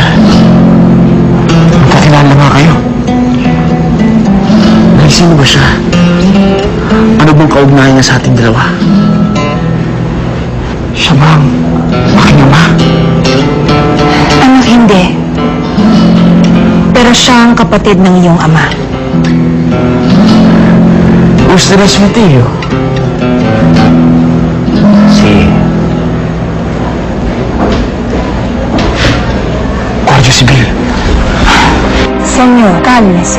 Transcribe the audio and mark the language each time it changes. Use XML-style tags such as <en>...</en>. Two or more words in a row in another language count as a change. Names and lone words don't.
<tl>Magkakilala nga kayo. Nay, sino ba siya? Ano bang kaugnayan niya sa ating dalawa? Siya bang aking ama? Ano hindi? Pero siya ang kapatid ng iyong ama.</tl> <es>Ustedes mi tío. Sí. Guardia Civil. Señor, cálmese.</es>